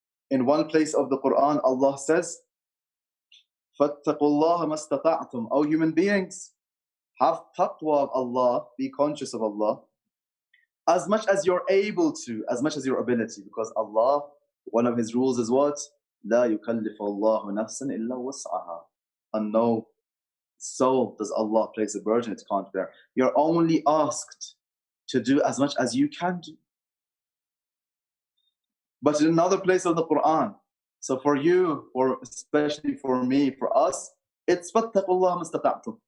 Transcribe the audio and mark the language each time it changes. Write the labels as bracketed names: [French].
[English] In one place of the Quran, Allah says, [Arabic] فَاتَّقُوا اللَّهَ مَا اسْتَطَعْتُمْ. [English] O human beings, have taqwa of Allah, be conscious of Allah, as much as you're able to, as much as your ability, because Allah, one of His rules is what? [Arabic] لا يكلف الله نفسا إلا وسعها. [English] And no soul does Allah place a burden it can't bear. You're only asked to do as much as you can do. But in another place of the Quran, so for you, or especially for me, for us, it's [Arabic] فَاتَّقُوا اللَّهَ مَا اسْتَطَعْتُمْ.